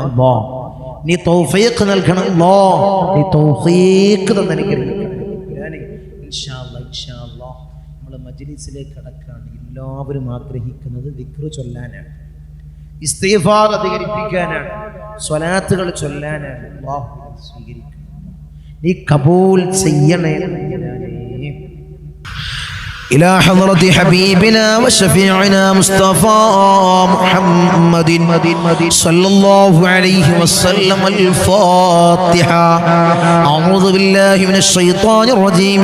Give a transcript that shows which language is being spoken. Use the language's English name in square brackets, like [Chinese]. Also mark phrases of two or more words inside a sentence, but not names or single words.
[Malayalam] നീ തൗഫീഖ് നൽകണം. നീ തൗഫീഖ് തന്നനുഗ്രഹിക്കണം. [Arabic] إن شاء الله [Malayalam] നമ്മൾ മജ്‌ലിസിലേക്ക് കടക്കുകയാണ്. എല്ലാവരും ആഗ്രഹിക്കുന്നത് ദിക്ർ ചൊല്ലാനാണ്. ഇസ്തിഗ്ഫാർ അധികരിപ്പിക്കാനാണ്, സ്വലാത്തുകൾ ചൊല്ലാനാണ്. അല്ലാഹു സ്വീകരിക്കും, നീ കബൂൽ ചെയ്യണേ. [Arabic] إلى حضرة حبيبنا وشفيعنا مصطفى محمد صلى الله عليه وسلم. الفاتحة. أعوذ بالله من الشيطان الرجيم.